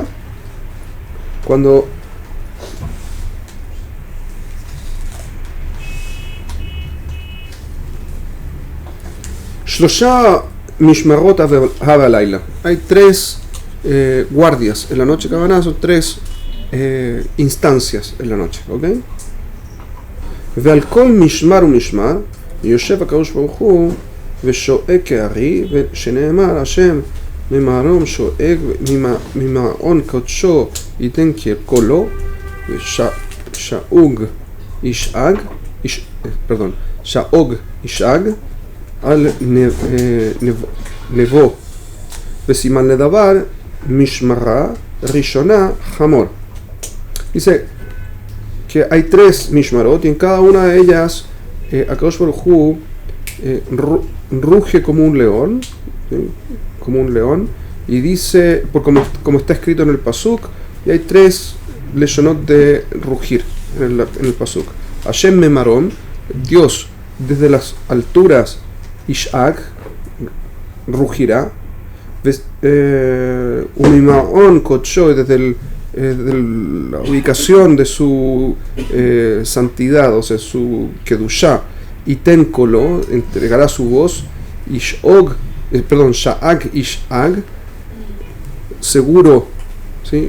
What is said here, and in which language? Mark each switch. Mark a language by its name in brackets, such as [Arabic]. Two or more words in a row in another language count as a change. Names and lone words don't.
[Hebrew] Cuando שלוש משמרות הלילה. [Spanish] Hay 3 guardias en la noche. Kavanah son 3 instancias en la noche, ¿ok? [Hebrew] ועל כל משמר ומשמר יושב הקדוש ברוך הוא ושואג כארי, ושנאמר השם ממרום שואג ממעון קדשו ייתן קולו ושאוג ישאג על נבו וסימן לדבר משמרה ראשונה חמור. [Spanish] Dice que hay 3 mishmarot y en cada una de ellas [Hebrew] הקדוש ברוך הוא [Spanish] ruge como un león, ¿sí? Como un león, y dice, como está escrito en el pasuk, y hay 3 leshonot de rugir en el pasuk. [Hebrew] השם ממרום, [Spanish] Dios desde las alturas Ishak rugirá, [Hebrew] וממעון קדשו, [Spanish] desde la ubicación de su santidad, o sea, su kedushá, y tenkolo, entregará su voz, [Hebrew] שאוג ישאג, [Spanish] seguro, ¿sí?